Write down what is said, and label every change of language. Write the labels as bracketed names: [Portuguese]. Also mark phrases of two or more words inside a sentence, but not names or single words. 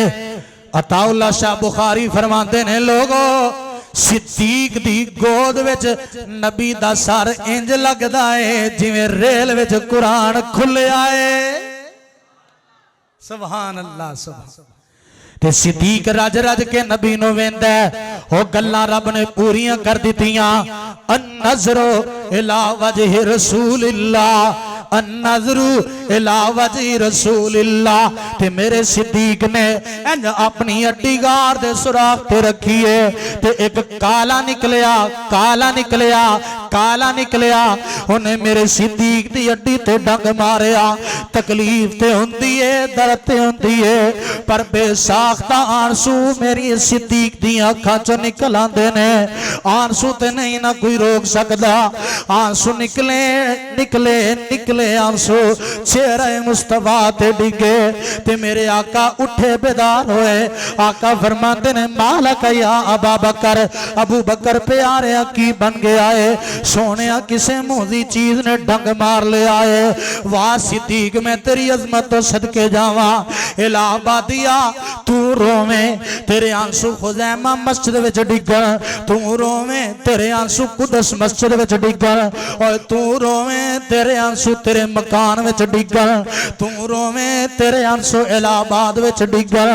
[Punjabi] عطاء اللہ شاہ بخاری فرماتے نے، لوگو صدیق دی گود وچ نبی دا سر انج لگدا ہے جویں ریل وچ قرآن کھلیا ہے. [Arabic] سبحان الله سبحان. [Punjabi] تے صدیق رج رج کے نبی نوں ویندا او گلاں رب نے پوریاں کر دتیاں. [Arabic] النظر إلى وجه رسول الله، النظر إلى وجه رسول الله. [Punjabi] تے میرے صدیق نے انج اپنی اڈی غار دے سوراخ تے رکھی ہے تے اک کالا نکلیا، کالا نکلیا، کالا نکلیا. انہیں میرے صدیق دی اڈی تے ڈنگ ماریا. تکلیف تے ہندی ہے، درد تے ہندی ہے، پر بے ساختہ آنسو میری صدیق دی اکھاں چوں نکل آندے نے. آنسو تے نہیں نا کوئی روک سکدا۔ آنسو نکلے نکلے نکلے آنسو چہرہ مصطفیٰ تے ڈگے تے میرے آقا اٹھے بیدار ہوئے. آقا فرماتے نے مالک یا ابا بکر، ابو بکر پیارے کی بن گیا ہے? سونے کسے مودی چیز نے ڈنگ مار لیا ہے. واہ صدیق میں تیری عظمت تو صدقے جاوا. الہ آبادیا تو رووے تیرے آنسو خزیمہ مسجد وچ ڈگن، تو رووے تیرے آنسو قدس مسجد وچ ڈگن، اور تو رووے تیرے آنسو تیرے مکان وچ ڈگن، تو رووے تیرے آنسو الہ آباد وچ ڈگن.